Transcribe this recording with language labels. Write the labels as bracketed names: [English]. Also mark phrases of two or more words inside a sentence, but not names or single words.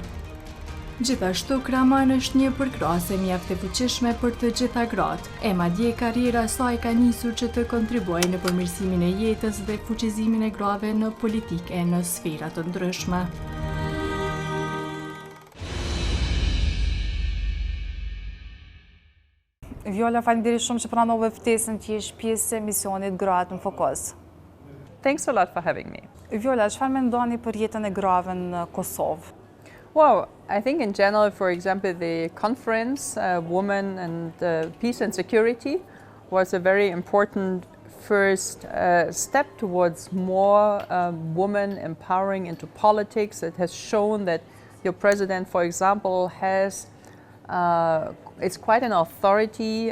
[Albanian] Gjithashtu, Cramon është një përkrahase mjaft e fuqishme për të gjitha gratë, e madje karriera e saj ka nisur që të kontribuojë në përmirësimin e jetës dhe fuqizimin e grave në politikë e në sfera të ndryshme. Viola, faleminderit shumë që pranove ftesën që jesh pjesë e emisionit Gratë N'Fokus. [English] Thanks a lot for having me. [Albanian] Viola, çfarë mendoni për jetën e grave në Kosovë? [English] Well, I think in general, for example, the conference, Women and Peace and Security, was a very important first step towards more women empowering into politics. It has shown that your president, for example, is quite an authority.